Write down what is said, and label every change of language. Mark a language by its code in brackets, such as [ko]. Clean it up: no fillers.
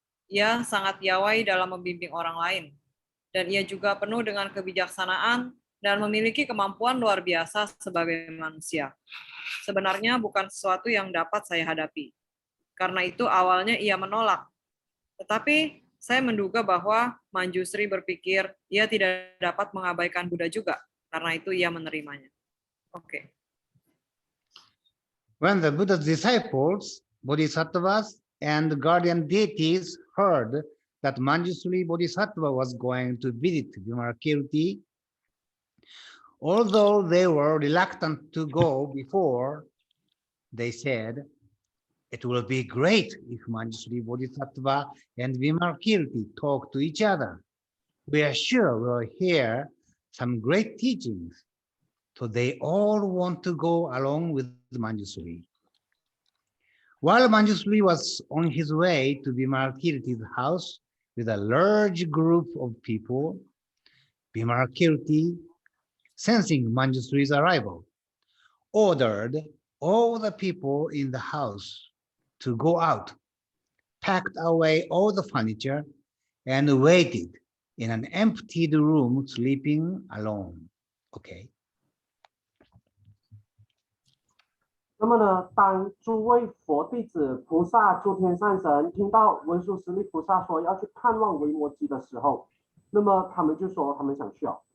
[id] Ia sangat piawai dalam membimbing orang lain, dan ia juga penuh dengan kebijaksanaan dan memiliki kemampuan luar biasa sebagai manusia. Sebenarnya bukan sesuatu yang dapat saya hadapi. Karena itu awalnya ia menolak. Tetapi Saya menduga bahwa Manjusri berpikir ia tidak dapat mengabaikan Buddha juga, karena itu ia menerimanya. Oke. [en] When the Buddha's disciples, bodhisattvas, and guardian deities heard that Manjusri Bodhisattva was going to visit Vimalakirti, although they were reluctant to go before, they said, "It will be great if Manjusri Bodhisattva and Vimalakirti talk to each other. We are sure we'll hear some great teachings." So they all want to go along with Manjusri. While Manjusri was on his way to Vimalakirti's house with a large group of people, Vimalakirti, sensing Manjusri's arrival, ordered all the people in the house to go out, packed away all the furniture, and waited in an emptied room, sleeping alone. Okay. [zh] 那么呢，当诸位佛弟子、菩萨、诸天善神听到文殊师利菩萨说要去探望维摩诘的时候，那么他们就说他们想去哦。